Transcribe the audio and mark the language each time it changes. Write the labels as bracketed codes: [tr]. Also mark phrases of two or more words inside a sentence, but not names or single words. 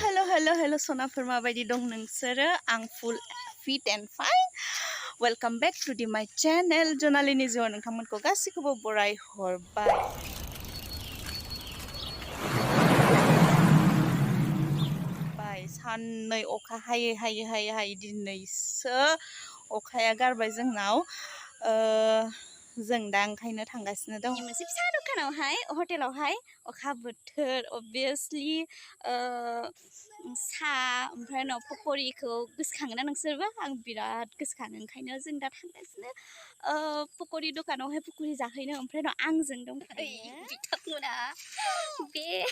[brx] Hello sonaफोर माबायदि दं नोंसोरो आं [en] full fit and fine. Welcome back to my channel [brx] Janalini जिउआव नोंथांमोनखौ गासिखौबो बराय हरबाय. साननै अखा हायै दिनैसो अखाया गारबाय जोंनाव. जों दा ओंखायनो थांगासिनो दं मोनसे फिसा दखानावहाय हटेलावहाय अखा बोथोर obviously सा ओमफ्राय उनाव पकरिखौ गोसोखाङोना नोंसोरबो आं बिराद गोसोखाङो ओंखायनो जों दा थांगासिनो पकरि दखानावहाय पकरि जाहैनो ओमफ्राय उनाव आंजों दंफायो बिथांमोना बे